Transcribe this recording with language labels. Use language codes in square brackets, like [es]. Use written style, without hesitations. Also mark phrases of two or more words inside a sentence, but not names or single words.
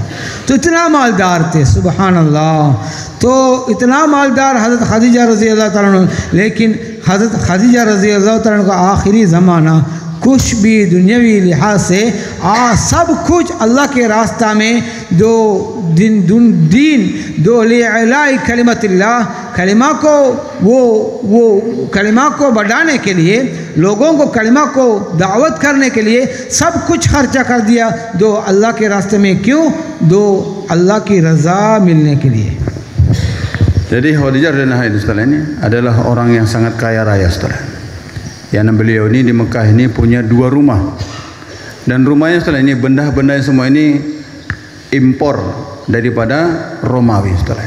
[hi] तो इतना मालदार थे, [ar] سبحان الله. [hi] तो इतना मालदार हज़रत खदीजा [ar] رضي الله عنها, [hi] लेकिन हज़रत खदीजा [ar] رضي الله عنها [hi] का आखिरी ज़माना कुछ भी दुनियावी लिहाज से सब कुछ अल्लाह के रास्ता में दो [ar] لإعلاء كلمة الله, [hi] कलिमा को बढ़ाने के लिए, लोगों को कलिमा को दावत करने के लिए सब कुछ खर्चा कर दिया। दो अल्लाह के रास्ते में, क्यों? दो अल्लाह की रज़ा मिलने के लिए। [id] Jadi Khadijah [ar] رضي الله عنها [id] setelah ini adalah orang yang sangat kaya raya setelah. Yang beliau ini di Mekah ini punya 2 rumah, dan rumahnya setelah ini benda-benda semua ini impor daripada Romawi setelah ini.